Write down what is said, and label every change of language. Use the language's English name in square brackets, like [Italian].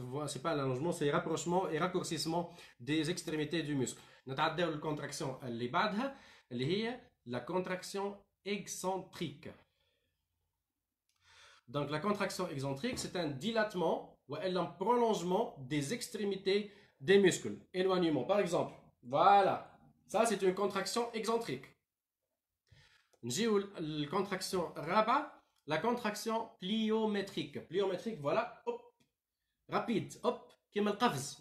[French] c'est pas l'allongement, c'est rapprochement et raccourcissement des extrémités du muscle. [Arabic] نتعداو الكونتراكسيون اللي بعدها اللي هي [French] la contraction excentrique. Donc, la contraction excentrique, c'est un dilatement ou un prolongement des extrémités des muscles. Éloignement, par exemple. Voilà. Ça, c'est une contraction excentrique. La contraction raba, la contraction pliométrique. Pliométrique, voilà. Hop. Rapide. Hop. Comme le qafz.